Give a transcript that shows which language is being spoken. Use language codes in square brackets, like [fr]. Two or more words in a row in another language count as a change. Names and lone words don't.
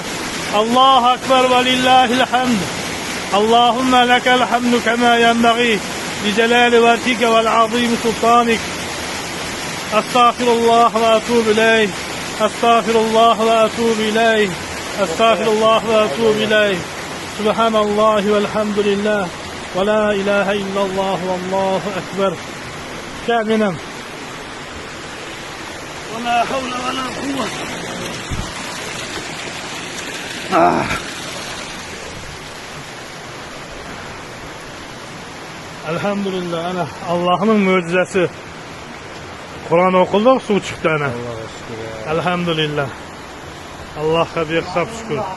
[ar] الله أكبر ولله الحمد اللهم لك الحمد كما ينبغي لجلال وجهك والعظيم سلطانك. أستغفر الله وأتوب إليه. أستغفر الله وأتوب إليه. أستغفر الله وأتوب إليه. سبحان الله والحمد لله. ولا إله إلا الله والله أكبر كاملا ولا حول ولا قوة. [tr] Elhamdülillah ana Allah'ın mucizesi. Kur'an okuduk su çıktı ana. Elhamdülillah. Allah'a bir hesap şükür.